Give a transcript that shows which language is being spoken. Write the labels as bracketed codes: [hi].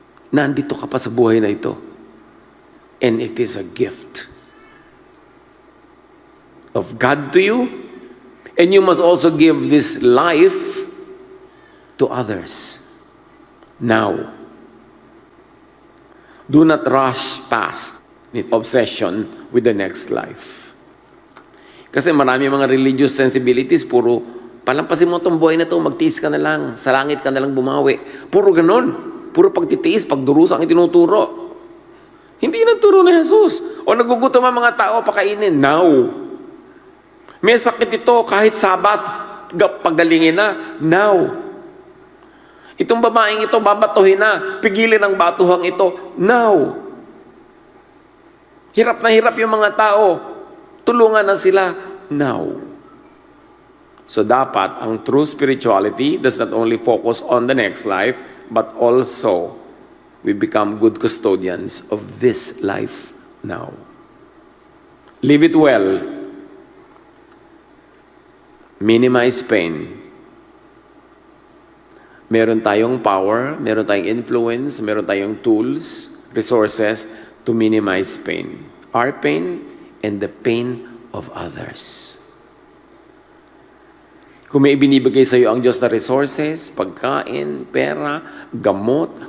[tl] Nandito ka pa sa buhay na ito. [en] And it is a gift of God to you. And you must also give this life to others. Now, do not rush past the obsession with the next life. [tl] Kasi marami mga religious sensibilities, puro palampasin mo itong buhay na ito, magtiis ka na lang, sa langit ka na lang bumawi. Puro ganon. Puro pagtitiis, pagdurusa ang itinuturo. Hindi nagturo ni Jesus. O nagugutom ang mga tao, pakainin. Now. May sakit ito, kahit Sabat, pagalingin na. Now. Itong babaeng ito, babatuhin na. Pigilin ang batuhang ito. Now. Hirap na hirap yung mga tao. Tulungan na sila. Now. So dapat, ang [en] true spirituality does not only focus on the next life, but also we become good custodians of this life now. Live it well. Minimize pain. [tl] Meron tayong [en] power, meron tayong influence, meron tayong tools, resources to minimize pain. Our pain and the pain of others. [tl] Kung may ibinibigay sa iyo ang Diyos na resources, pagkain, pera, gamot,